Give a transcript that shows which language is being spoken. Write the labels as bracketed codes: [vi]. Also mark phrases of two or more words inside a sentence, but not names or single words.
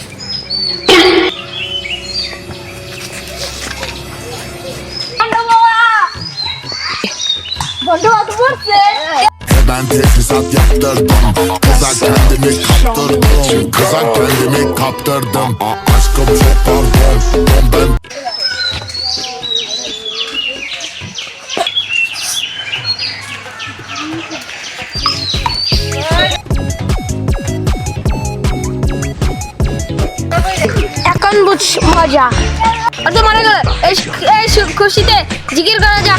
[tr] Ben teçhizat yaptırdım. Kıza kendimi kaptırdım. Kıza kendimi kaptırdım. Aşkım çok pardon. Ben [bn] এখন বুঝ মজা আচ্ছা মারা গেল, এই খুশিতে জিকির করা যাক।